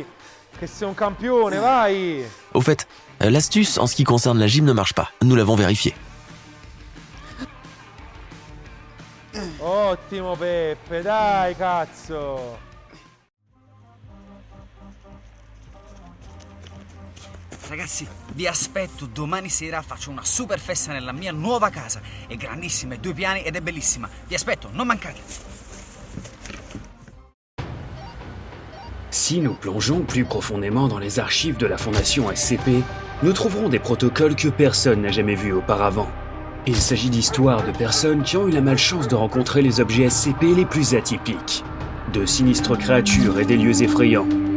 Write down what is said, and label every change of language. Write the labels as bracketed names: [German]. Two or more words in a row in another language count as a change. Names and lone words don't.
[Italian] Che sei un campione, vai! [French] Au fait, l'astuce en ce qui concerne la gym ne marche pas. Nous l'avons vérifié. [Italian] Ottimo Peppe, dai cazzo! Ragazzi, vi aspetto domani sera, faccio una super festa nella mia nuova casa. È grandissima, è 2 piani ed è bellissima. Vi aspetto, non mancate. [French] Si nous plongeons plus profondément dans les archives de la Fondation SCP, nous trouverons des protocoles que personne n'a jamais vus auparavant. Il s'agit d'histoires de personnes qui ont eu la malchance de rencontrer les objets SCP les plus atypiques, de sinistres créatures et des lieux effrayants.